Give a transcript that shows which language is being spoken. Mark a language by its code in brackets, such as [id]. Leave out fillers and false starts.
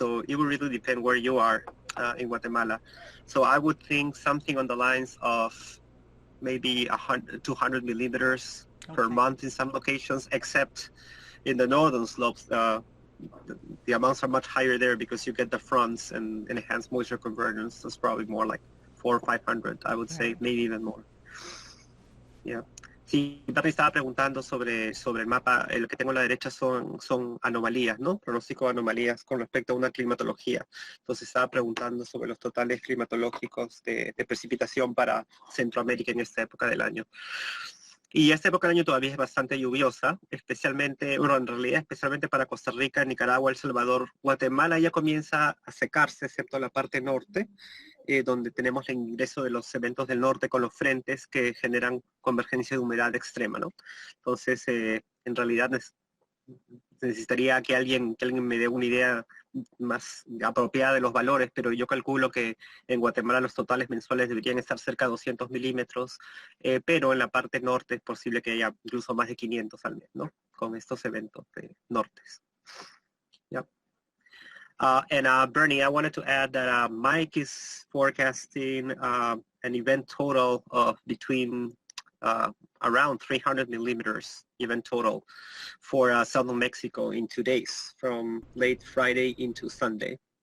[en] So it will really depend where you are in Guatemala. So I would think something on the lines of maybe 200 millimeters per month in some locations, except in the northern slopes. The amounts are much higher there because you get the fronts and enhanced moisture convergence. So it's probably more like 400 or 500, I would say, maybe even more. Yeah. [es] Sí, Barry estaba preguntando sobre el mapa. Lo que tengo a la derecha son anomalías, ¿no? Pronóstico de anomalías con respecto a una climatología. Entonces estaba preguntando sobre los totales climatológicos de precipitación para Centroamérica en esta época del año. Y esta época del año todavía es bastante lluviosa, especialmente para Costa Rica, Nicaragua, El Salvador. Guatemala ya comienza a secarse, excepto la parte norte, donde tenemos el ingreso de los eventos del norte con los frentes que generan convergencia de humedad extrema, ¿no? Entonces, en realidad necesitaría que alguien me dé una idea más apropiada de los valores, pero yo calculo que en Guatemala los totales mensuales deberían estar cerca de 200 milímetros, pero en la parte norte es posible que haya incluso más de 500 al mes, ¿no? Con estos eventos nortes. [en] Yep. Bernie, I wanted to add that Mike is forecasting an event total of between around 300 millimeters event total for southern Mexico in 2 days, from late Friday into Sunday.